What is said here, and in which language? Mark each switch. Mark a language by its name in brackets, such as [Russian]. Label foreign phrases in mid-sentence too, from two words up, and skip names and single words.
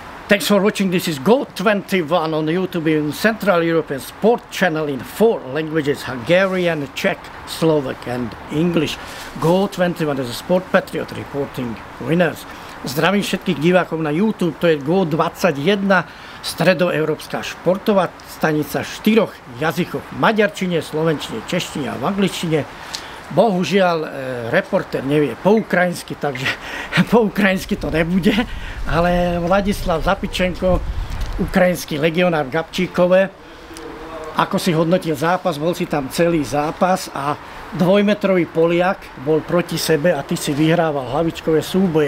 [English] Thanks for watching. This is Go21 on YouTube in Central European Sport Channel in 4 languages: Hungarian, Czech, Slovak and English. Go21 is a sport patriot reporting winners. [Slovak] Zdravím všetkých divákov na YouTube, to je Go21, stredoeurópska športová stanica v 4 jazykoch: maďarčine, slovenčine, češtine a v angličtine. Bohužiaľ, reportér nevie po ukrajinsky, takže po ukrajinsky to nebude, ale Vladislav Zapičenko, ukrajinský legionár v Gabčíkove, ako si hodnotil zápas, bol si tam celý zápas a dvojmetrový Poliak bol proti sebe a ty si vyhrával hlavičkové súboje.